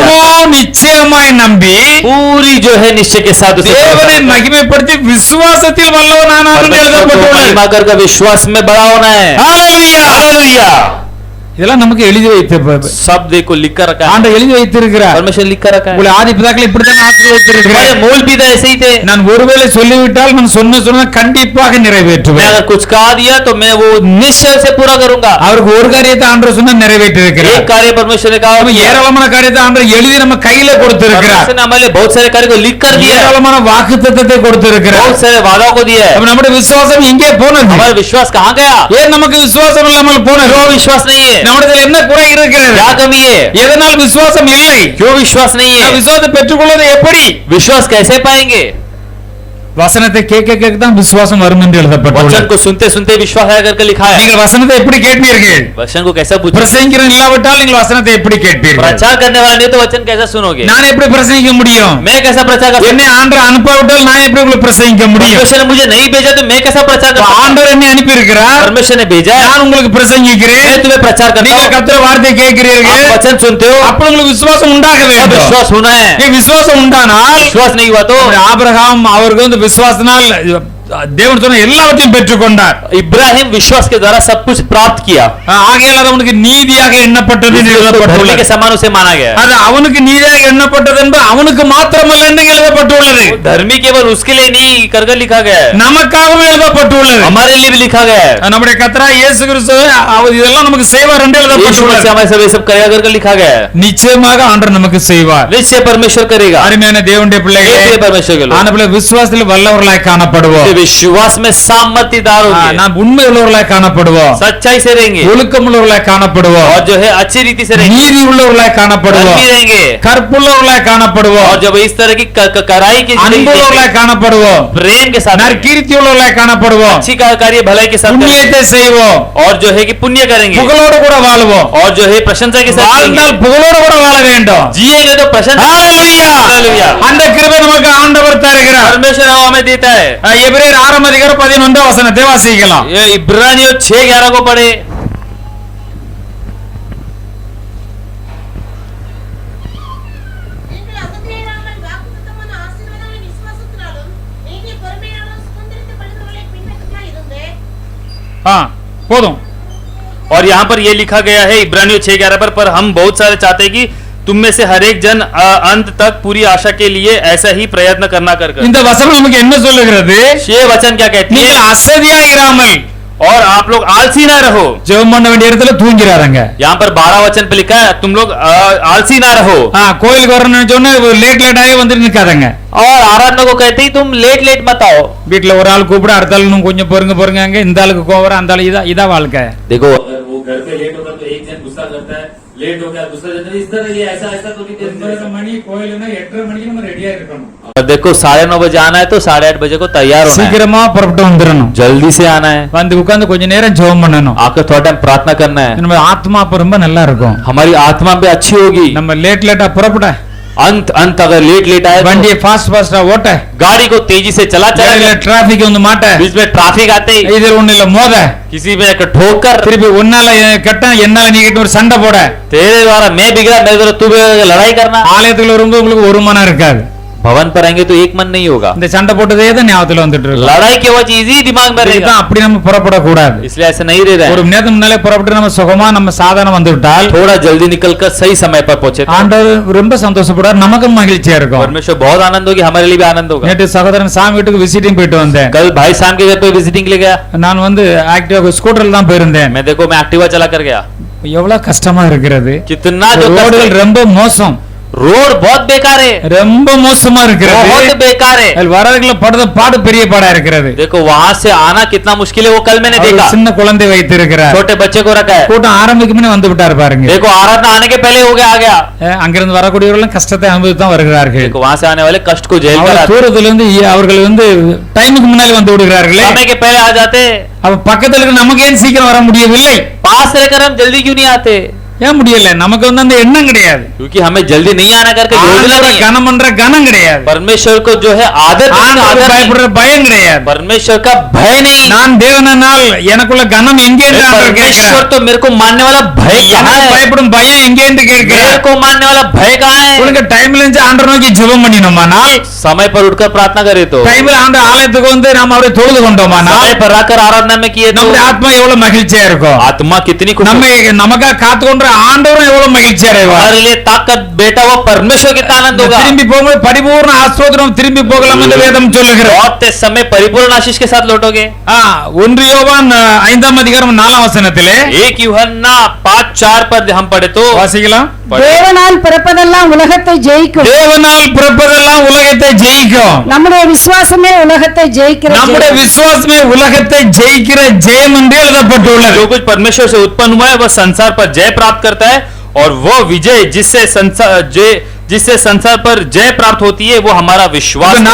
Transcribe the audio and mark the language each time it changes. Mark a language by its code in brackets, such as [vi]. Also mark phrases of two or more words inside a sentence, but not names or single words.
[ta] முழு நிச்சயமாய் நம்பி [hi] पूरी जो है निश्चय के साथ उसे [ta] தேவனை மகிமைப்படுத்தி விசுவாசத்தில் வல்லவனானார் என்று [hi] परमेश्वर को [ta] எழுதப்பட்டுள்ளது. [hi] महिमा करके विश्वास में बड़ा होना है। [ta] ஹalleluya. [hi] हालेलुया। [ta] இதெல்லாம் நமக்கு எழுதி வைத்து [hi] सब देखो लिख कर रखा है, [ta] ஆண்டவர் எழுதி வைத்திருக்கிறார். [hi] परमेश्वर लिख कर रखा है। [ta] உங்களை ஆதி பிதாக்கள் இப்படித்தான் ஆசீர்வதித்திருக்கிறார். [hi] हमारे मूल पिता ऐसे ही थे। [ta] நான் ஒருவேளை சொல்லிவிட்டால் நான் சொன்ன கண்டிப்பாக [hi] मैं [ta] நிறைவேற்றுவேன். [hi] अगर कुछ कहा दिया तो मैं वो निश्चय से पूरा करूंगा। [ta] அவருக்கு ஒரு காரியத்தை ஆண்டவர் சொன்னா நிறைவேற்றிருக்கிறார். [hi] एक कार्य परमेश्वर ने कहा, [ta] நம்ம ஏராளமான காரியத்தை ஆண்டவர் எழுதி நம்ம கையில கொடுத்திருக்கிறார். [hi] परमेश्वर ने हमारे लिए बहुत सारे कार्य को लिख कर दिया है, [ta] ஏராளமான வாக்குத்தத்தத்தை கொடுத்திருக்கிறார். [hi] बहुत सारे वादों को दिया है। [ta] அப்ப நம்முடைய விசுவாசம் எங்கே போனது? [hi] हमारा विश्वास कहाँ गया? [ta] ஏன் நமக்கு விசுவாசம் இல்லாமல் போனது? [hi] क्यों विश्वास नहीं है? [ta] நம்மிடத்தில் என்ன குறை இருக்கிறது? [hi] क्या कमी है? [ta] எதனால் விசுவாசம் இல்லை? [hi] क्यों विश्वास नहीं [ta] நான் [hi] है? [ta] விசுவாசத்தை பெற்றுக்கொள்வது எப்படி? [hi] विश्वास कैसे पाएंगे? [ta] வசனத்தை கேட்க கேட்க தான் விசுவாசம் வரும் என்று [hi] वचन [ta] எழுதப்பட்டுள்ளது. [hi] को सुनते सुनते विश्वास आया करके लिखा है। [ta] நீங்கள் வசனத்தை எப்படி கேட்பீர்கள்? [hi] वचन को कैसा पूछो? [ta] பிரசங்கிக்கிறோம் இல்லாவிட்டால் நீங்கள் வசனத்தை எப்படி கேட்பீர்கள்? [hi] प्रचार करने वाला नहीं तो वचन कैसा सुनोगे? [ta] நான் எப்படி பிரசங்கிக்க முடியும்? [hi] मैं कैसा प्रचार कर सकता [ta] என்னை ஆண்டவர் அனுப்பாவிட்டால் நான் எப்படி உங்களுக்கு பிரசங்கிக்க [hi] हूं? [ta] முடியும்? [hi] परमेश्वर ने मुझे नहीं भेजा तो मैं कैसा प्रचार कर सकता हूं? [ta] ஆண்டவர் என்னை அனுப்பி இருக்கிறார். [hi] परमेश्वर ने भेजा है, [ta] நான் உங்களுக்கு பிரசங்கிக்கிறேன். [hi] मैं तुम्हें प्रचार करता [ta] நீங்கள் [hi] हूं। [ta] கர்த்தருடைய வார்த்தையை கேட்கிறீர்கள். [hi] आप वचन सुनते हो, [ta] அப்ப உங்களுக்கு விசுவாசம் உண்டாக [hi] तब [ta] வேண்டும். [hi] विश्वास होना है। [ta] நீ விசுவாசம் உண்டானால் [hi] विश्वास नहीं हुआ तो [ta] ஆபிரகாம் அவருக்கு வந்து விசுவாசத்தினால் தேவன் சொன்ன எல்லாவற்றையும் பெற்றுக்கொண்டார். [hi] इब्राहिम विश्वास के द्वारा सब कुछ प्राप्त किया, [ta] ஆகையால் அது அவனுக்கு நீதியாக எண்ணப்பட்டது என்று [hi] धर्मी [ta] எழுதப்பட்டுள்ளது. [hi] के समान उसे माना गया। [ta] அது அவனுக்கு நீதியாக எண்ணப்பட்டது என்பது அவனுக்கு மாத்திரமல்ல என்று எழுதப்பட்டுள்ளது. [hi] धर्मी केवल उसके लिए नहीं करके लिखा गया है, [ta] நமக்காகவும் எழுதப்பட்டுள்ளது. [hi] हमारे लिए भी लिखा गया है। [ta] நம்முடைய கர்த்தராகிய இயேசு கிறிஸ்து அவர் இதெல்லாம் நமக்கு செய்வார் என்று [hi] यीशु मसीह [ta] எழுதப்பட்டுள்ளது. [hi] हमारे सब ये सब करेगा करके लिखा गया है। [ta] நிச்சயமாக ஆண்டவர் நமக்கு செய்வார். [hi] निश्चय परमेश्वर करेगा। [ta] அருமையான தேவனுடைய பிள்ளைகளே, [hi] ये परमेश्वर के लोग [ta] ஆனபடியால் விசுவாசத்தில் வல்லவர்களாய் காணப்படுவோம். [hi] विश्वास में सामर्थ्यदार होंगे, [ta] நாம் உண்மை உள்ளவர்களாய் காணப்படுவோம். [hi] सच्चाई से रहेंगे [ta] ஒழுக்கமுள்ளவர்களாய் காணப்படுவோம். [hi] और जो है अच्छी रीति से रहेंगे, [ta] நீதி உள்ளவர்களாய் காணப்படுவோம். [hi] धर्मी रहेंगे [ta] கற்புள்ளவர்களாய் காணப்படுவோம். [hi] और जब इस तरह की कराई की जिंदगी [ta] அன்புள்ளவர்களாய் காணப்படுவோம். [hi] प्रेम के साथ, [ta] நற்கீர்த்தி உள்ளவர்களாய் காணப்படுவோம். [hi] अच्छी कार्य भलाई के साथ [ta] புண்ணியத்தை செய்வோம். [hi] और जो है कि पुण्य करेंगे [ta] புகழோடு கூட வாழ்வோம். [hi] और जो है प्रशंसा के साथ [ta] வாழ்ந்தால் புகழோடு கூட வாழ வேண்டும். [hi] जिएंगे तो प्रशंसा। [ta] ஹalleluya. [hi] हालेलुया। [ta] அந்த கிருபை நமக்கு ஆண்டவர் தருகிறார். [hi] परमेश्वर हमें देता है। [ta] எபிரேயர் 6:11 வசனத்தை வாசிக்கலாம். [hi] ये इब्रानियों 6:11 को पढ़े। [ta] நீங்கள் அகதியராமல் வாக்குத்தத்தமான ஆசீர்வாதங்களை விசுவாசத்தினாலும் நீதிய பொறுமையாலும் சுதந்திரித்துக் கொள்கிறவர்களை பின்பற்றுமாய் இருங்க। போதும். [hi] और यहाँ पर ये लिखा गया है इब्रानियों 6:11 पर हम बहुत सारे चाहते हैं कि तुम में से हर एक जन अंत तक पूरी आशा के लिए ऐसा ही प्रयत्न करना कर [ta] இந்த வசனம் நமக்கு என்ன சொல்லுகிறது? [hi] ये वचन क्या कहती है? [ta] நீங்கள் அசதியா இராமல் [hi] और आप लोग आलसी ना रहो। [ta] ஜெபம் பண்ண வேண்டிய இடத்துல தூங்கிறாருங்க. [hi] यहाँ पर 12 वचन पे लिखा है तुम लोग आलसी ना रहो। [ta] கோயிலுக்கு வரணும்னு சொன்னா லேட் ஆகி வந்து நிக்காதங்க. [hi] और आराधना को कहते ही तुम लेट मत आओ। [ta] வீட்டுல ஒரு ஆள் கூப்பிட அடுத்த ஆள் இன்னும் கொஞ்சம் பொறுங்க அங்க இந்த ஆளுக்கு கோவர அந்த ஆளு இதா வாழ்க்கை. [hi] देखो अगर वो घर पे लेट होगा तो एक जन गुस्सा करता है, लेट हो गया दूसरा जन इस तरह ये ऐसा ऐसा तो नहीं [ta] மணி கோயிலுன்னா 8:30 மணிக்கு நம்ம ரெடியா இருக்கணும். [hi] और देखो 9:30 बजे आना है तो 8:30 बजे को तैयार होना है, [ta] சீக்கிரமா புறப்பட்டு வந்துடணும். [hi] जल्दी से आना है, [ta] வந்து உட்கார்ந்து கொஞ்ச நேரம் ஜெபம் பண்ணணும். [hi] आकर थोड़ा टाइम प्रार्थना करना है। [ta] நம்ம ஆத்மா அப்ப ரொம்ப நல்லா இருக்கும். [hi] हमारी आत्मा भी अच्छी होगी। [ta] நம்ம லேட்டா புறப்பட [hi] अंत अगर लेट आए [ta] வண்டியை [hi] तो [ta] ஃபாஸ்டா ஓட்ட [hi] गाड़ी को तेजी से चला [ta] டிராபிக் வந்து மாட்ட [hi] बीच में ट्रैफिक आते ही [ta] இதுல ஒண்ணு இல்ல மோத [hi] किसी में ठोकर [ta] திருப்பி உன்னால கெட்ட என்னால நீ கிட்ட ஒரு சண்டை போட [hi] तेरे द्वारा मैं बिगड़ा मेरे द्वारा तू बिगड़ा लड़ाई करना। [ta] ஆலயத்துக்குள்ள வரும்போது உங்களுக்கு ஒரு மனம் இருக்காது. [hi] भवन पर आएंगे तो एक मन नहीं होगा, [ta] இந்த சண்டை போட்டதே தான் ஞாபகத்துல வந்துட்டு இருக்கு. [hi] लड़ाई की वो चीज ही दिमाग में रहेगा, [ta] அப்படி நம்ம புறப்பட கூடாது. [hi] इसलिए ऐसे नहीं रह रहा [ta] ஒரு [hi] है। [ta] மணி நேரத்துக்கு முன்னாலே புறப்பட்டு நம்ம சுகமா நம்ம சாதாரண வந்து விட்டால் [hi] थोड़ा जल्दी निकलकर सही समय पर पहुंचे तो [ta] ஆண்டவர் ரொம்ப சந்தோஷப்படுவார், நமக்கும் மகிழ்ச்சியா இருக்கும். [hi] परमेश्वर बहुत आनंद होगी, हमारे लिए भी आनंद होगा। [ta] நேற்று சகோதரன் சாமி வீட்டுக்கு விசிட்டிங் போயிட்டு வந்தேன். [hi] कल भाई शाम के घर पे विजिटिंग के लिए गया, [ta] நான் வந்து ஆக்டிவா ஸ்கூட்டர்ல தான் போயிருந்தேன். [hi] मैं देखो मैं एक्टिवा चला कर गया। [ta] எவ்வளவு கஷ்டமா இருக்கிறது. [hi] कितना जो [ta] ரோடுகள் ரொம்ப மோசம். [hi] रोड बहुत बेकार है, [ta] ரொம்ப மோசமா இருக்கிறது. [hi] बहुत बेकार है। [ta] அதில் வரவர்களை படுற பாடு பெரிய பாடா இருக்கிறது. [hi] देखो वहां से आना कितना मुश्किल है, वो कल मैंने [ta] அவர் [hi] देखा। [ta] சின்ன குழந்தை வைத்திருக்கிறார். [hi] छोटे बच्चे को रखा है। [ta] கூட்டம் ஆரம்பிக்கும் முன்னே வந்து விட்டார் பாருங்க. [hi] देखो आराधना आने के पहले हो गया, आ गया। [ta] அங்கிருந்து வரக்கூடியவர்கள் கஷ்டத்தை அனுபவித்து தான் வருகிறார்கள். [hi] देखो वहां से आने वाले कष्ट को झेल कर आते, [ta] தூரத்திலிருந்து அவர்கள் டைமுக்கு முன்னாடி வந்து விடுகிறார்களே. [hi] समय के पहले आ जाते। [ta] அப்ப பக்கத்துல இருக்க நமக்கு ஏன் சீக்கிரம் வர முடியவில்லை? [hi] पास रहकर हम जल्दी क्यों नहीं आते? [ta] ஏன் முடியல? நமக்கு அந்த எண்ணம் கிடையாது. [hi] क्योंकि हमें जल्दी नहीं आना करके योजना नहीं है। [ta] கனம் பண்ற கனம் கிடையாது. [hi] परमेश्वर को जो है आदर, [ta] பயப்படுற பயம் கிடையாது. [hi] परमेश्वर का भय नहीं। [ta] நான் தேவனால் எனக்குள்ள கனம் எங்கே என்று ஆண்டவர் கேட்கிறார். [hi] परमेश्वर तो मेरे को मानने वाला भय कहाँ है? [ta] பயப்படும் பயம் எங்கே என்று கேட்கிறார். [hi] मेरे को मानने वाला भय कहाँ है? [ta] உங்களுக்கு டைம்ல இருந்து ஆண்டவர் நோக்கி ஜெபம் பண்ணினோமானால், [hi] समय पर उठकर प्रार्थना करे तो, [ta] டைம்ல ஆண்டவர் ஆலயத்துக்கு வந்து நாம அவரை தொழுது கொண்டோமானால், [hi] समय पर आकर आराधना में किए तो [ta] நம்முடைய ஆத்மா எவ்வளவு மகிழ்ச்சியா இருக்கும். [hi] आत्मा कितनी खुश, [ta] நமக்காக காத்து கொண்ட ஆண்டவரும் எவ்வளவு மகிழ்ச்சி அடைவார். [hi] हमारे लिए ताकत बेटा वो परमेश्वर कितना आनंद होगा। [ta] திரும்பி போகும்போது பரிபூர்ண ஆசீர்வாதம் திரும்பி போகலாம் என்று வேதம் சொல்லுகிறது. [hi] लौटते समय परिपूर्ण आशीष के साथ लौटोगे। [ta] 1 யோவான் 5ஆம் அதிகாரம் 4ஆம் வசனத்திலே [hi] 1 यूहन्ना 5:4 पर हम पढ़े तो [ta] வாசிக்கலாம். தேவனால் பிறப்பதெல்லாம் உலகத்தை ஜெயிக்கும். தேவனால் பிறப்பதெல்லாம் உலகத்தை ஜெயிக்கும். நம்முடைய விசுவாசமே உலகத்தை ஜெயிக்கிற நம்முடைய ஜெயம். விசுவாசமே உலகத்தை ஜெயிக்கிற ஜெயம் என்று எழுதப்பட்டுள்ளது. [hi] जो कुछ परमेश्वर से उत्पन्न हुआ है वह संसार पर जय प्राप्त करता है, और वो विजय जिससे संसार पर जय प्राप्त होती है वो हमारा विश्वास है।